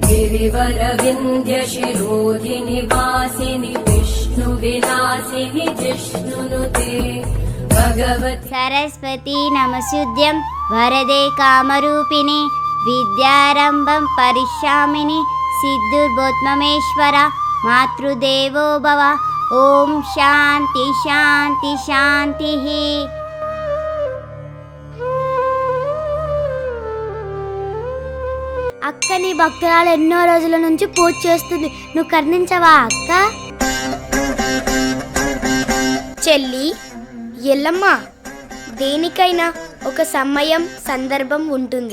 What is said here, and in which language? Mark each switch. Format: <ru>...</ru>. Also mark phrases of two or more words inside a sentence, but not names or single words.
<sa>गिरिवरविन्ध्यशिरोधिनि वासिनि विष्णुविलासिनि जिष्णुनुते भगवति सरस्वती नमस्तुभ्यं वरदे कामरूपिणि विद्यारम्भं परिश्यामिनि सिद्धुर्बोध्ममेश्वर मातृदेवो भव। ओम शांति शांति शांति।</sa> <te>అక్క నీ భక్తురాలు ఎన్నో రోజుల నుంచి పూజ చేస్తుంది, నువ్వు కరుణించవా అక్క? చెల్లి ఎల్లమ్మ, దేనికైనా ఒక సమయం సందర్భం ఉంటుంది.</te>